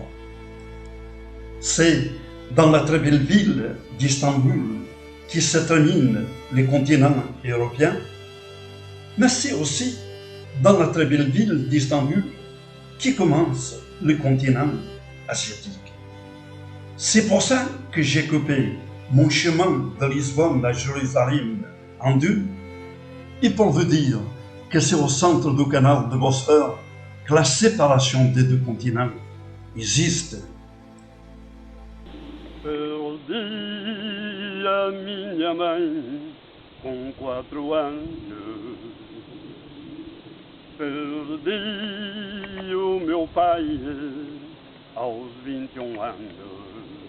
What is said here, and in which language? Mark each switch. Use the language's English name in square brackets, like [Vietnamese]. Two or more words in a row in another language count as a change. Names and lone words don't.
[French] C'est dans la très belle ville d'Istanbul qui se termine les continents européens, mais c'est aussi dans la très belle ville d'Istanbul qui commence le continent asiatique. C'est pour ça que j'ai coupé mon chemin de Lisbonne à Jérusalem en 2, et pour vous dire que c'est au centre du canal de Bosphore que la séparation des 2 continents existe. [Portuguese] Perdi a minha mãe com 4 anos. Perdi o meu pai aos 21 anos.